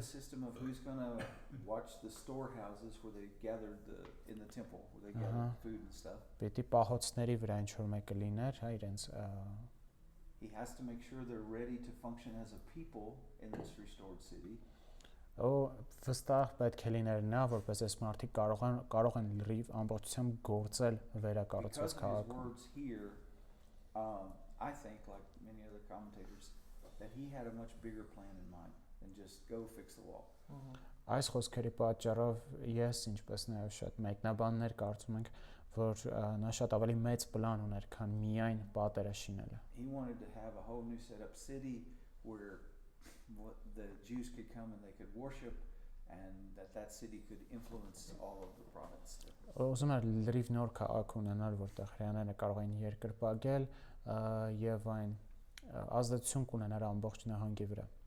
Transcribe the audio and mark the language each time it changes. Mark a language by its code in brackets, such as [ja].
[en] the system of who's going to watch the storehouses where they gathered in the temple, where they gathered food and stuff. [hy] պիտի պահոցների վրա ինչ որ մեկը լիներ, հա, իրենց [en] He has to make sure they're ready to function as a people in this restored city. [hy] վստահ պետք է լիներ նա, որպես այս մարդիկ կարող են լրիվ ամբողջությամբ գործել վերակառուցված [en] Because of his [hy] քաղաքում։ [en] words here, I think, like many other commentators, that he had a much bigger plan in mind than just go fix the wall. [hy] Այս խոսքերի պատճառով ես, ինչպես նաև շատ մեկնաբաններ կարծում ենք, որ նա շատ ավելի մեծ պլան ուներ, քան միայն պատերը շինելը։ [en] He wanted to have a whole new set up city where the Jews could come and they could worship, and that city could influence all of the province. [hy] Ուզում էր լրիվ նոր քաղաք ունենալ, որտեղ հрьяաները կարող էին երկրպագել եւ այն ազդեցություն կունենար ամբողջ նահանգի վրա։